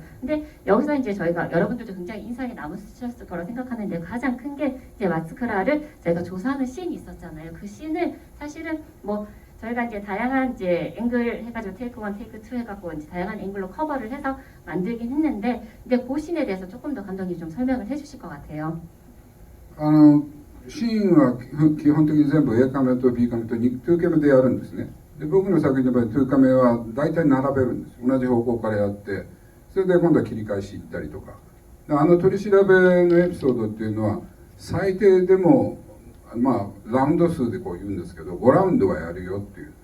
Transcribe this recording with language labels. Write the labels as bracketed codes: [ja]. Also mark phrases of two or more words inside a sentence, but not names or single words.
[ko] 근데 여기서 이제 저희가 여러분들도 굉장히 인상이 남으셨을 거라 생각하는데 가장 큰 게 이제 마스크라를 저희가 조사하는 씬이 있었잖아요. 그 씬을 사실은 뭐 저희가 이제 다양한 이제 앵글 해가지고 테이크 1, 테이크 2 해갖고 이제 다양한 앵글로 커버를 해서 만들긴 했는데 근데 그 씬에 대해서 조금 더 감독님 좀 설명을 해주실 것 같아요. [ja] シーンは基本的に全部 A カメと B カメと2カメでやるんですね。で僕の作品の場合2カメは大体並べるんです。同じ方向からやって、それで今度は切り返し行ったりとか。取り調べのエピソードっていうのは最低でもラウンド数でこう言うんですけど5ラウンドはやるよっていう。